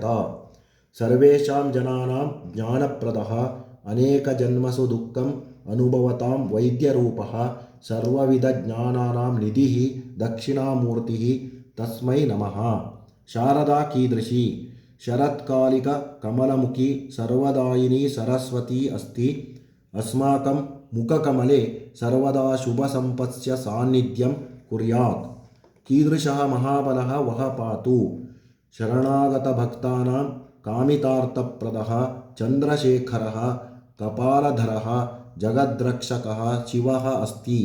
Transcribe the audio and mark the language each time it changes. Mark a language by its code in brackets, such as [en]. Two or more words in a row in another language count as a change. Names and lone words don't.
[sa] ಸರ್ವೇಷಾಂ ಜನಾನಾಂ ಜ್ಞಾನಪ್ರದಃ ಅನೇಕ ಜನ್ಮಸು ದುಃಖಂ ಅನುಭವತಾಂ ವೈದ್ಯರೂಪಃ ಸರ್ವವಿಧ ಜ್ಞಾನಾನಾಂ ನಿಧಿಃ ದಕ್ಷಿಣಾಮೂರ್ತಿ ತಸ್ಮೈ ನಮಃ. ಶಾರದಾ ಕೀದೃಶಿ. ಶರತ್ಕಾಲಿಕ ಕಮಲಮುಖಿ ಸರ್ವದಾಯಿನಿ ಸರಸ್ವತಿ ಅಸ್ತಿ. ಅಸ್ಮಾಕಂ ಮುಖಕಮಲೆ ಸರ್ವದಾ ಶುಭ ಸಂಪತ್ಸ್ಯ ಸಾನ್ನಿಧ್ಯಂ ಕುರ್ಯಾತ್. ಕೀದೃಶಃ ಮಹಾಬಲಃ ವಹ ಪಾತು. ಶರಣಾಗತ ಭಕ್ತಾನಾಂ ಕಾಮಿತಾರ್ಥಪ್ರದಃ ಚಂದ್ರಶೇಖರಃ ಕಪಾಲಧರಃ ಜಗದ್ರಕ್ಷಕಃ ಶಿವಃ ಅಸ್ತಿ.